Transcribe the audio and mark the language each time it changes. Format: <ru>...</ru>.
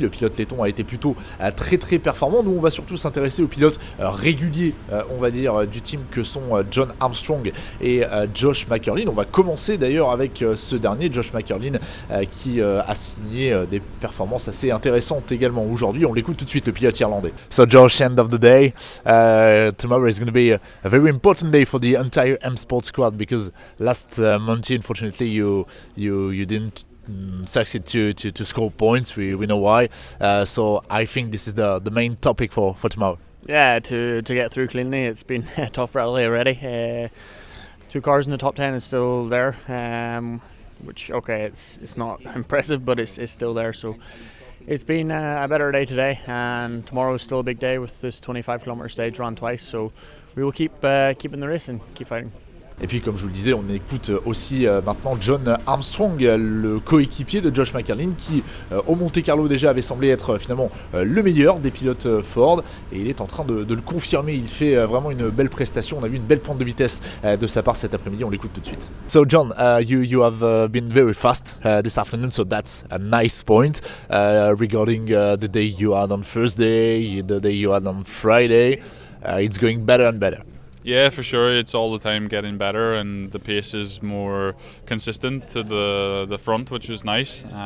<fr>Le pilote letton a été plutôt très très performant. Nous on va surtout s'intéresser aux pilotes réguliers, on va dire, du team que sont John Armstrong et Josh McErlin. On va commencer d'ailleurs avec ce dernier, Josh McErlin, qui a signé des performances assez intéressantes également aujourd'hui. On l'écoute tout de suite, le pilote irlandais.</fr> <en>So Josh, end of the day, tomorrow is going to be a very important day for the entire M Sport squad, because last Monday unfortunately you didn't succeed to score points. We know why. So I think this is the main topic for tomorrow. Yeah, to get through cleanly. It's been a tough rally already. 2 cars in the top 10 is still there, which it's not impressive, but it's still there. So it's been a better day today, and tomorrow is still a big day with this 25-kilometer stage run twice. So we will keep in the race and keep fighting.</en> <fr>Et puis comme je vous le disais, on écoute aussi maintenant John Armstrong, le coéquipier de Josh McCarlin, qui au Monte Carlo déjà avait semblé être finalement le meilleur des pilotes Ford, et il est en train de le confirmer. Il fait vraiment une belle prestation. On a vu une belle pointe de vitesse de sa part cet après-midi. On l'écoute tout de suite.</fr> <en>So John, you have been very fast this afternoon, so that's a nice point. Regarding the day you had on Thursday, the day you had on Friday, it's going better and better. Yeah, for sure. It's all the time getting better, and the pace is more consistent to the front, which is nice.</en>